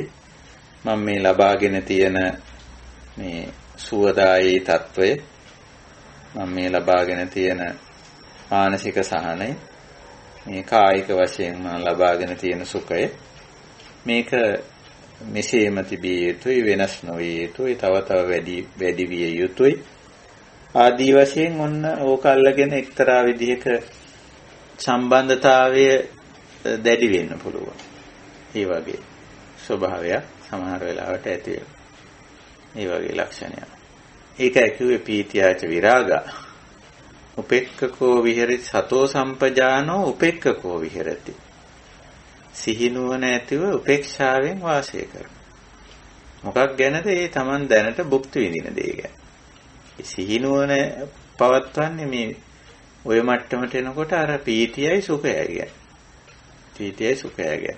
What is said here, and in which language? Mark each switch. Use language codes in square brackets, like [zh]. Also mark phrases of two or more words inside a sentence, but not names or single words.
[si] මම මේ ලබාගෙන තියෙන මේ සුවදායී තත්ත්වය මම මේ ලබාගෙන තියෙන මානසික සහනය මේ කායික වශයෙන් මම ලබාගෙන තියෙන සුඛය මේක මෙසේම තිබිය යුතුයි වෙනස් නොවිය යුතුයි තව වැඩි විය යුතුයි ආදී වශයෙන් ඔන්න ඕක අල්ලගෙන එක්තරා විදිහක සම්බන්ධතාවය දැඩි වෙන්න පුළුවන්. ඒ වගේ ස්වභාවයක් සමහර වෙලාවට ඇති වෙනවා. ඒ වගේ ලක්ෂණයක්. ඒකයි කිව්වේ [pi] පීතියාච විරාගා. උපේක්ඛකෝ විහෙරති සතෝ සම්පජානෝ උපේක්ඛකෝ විහෙරති. [si] සිහිනුවන ඇතිව උපේක්ෂාවෙන් වාසය කරන. මොකක් ගැනද? ඒ Taman දැනට භුක්ති විඳින දේ ගැන. සිහිනුවන පවත්වන්නේ මේ ඔය මට්ටමට එනකොට අර පීතියයි සුඛයයි ගැන. පීතියයි සුඛයයි ගැන.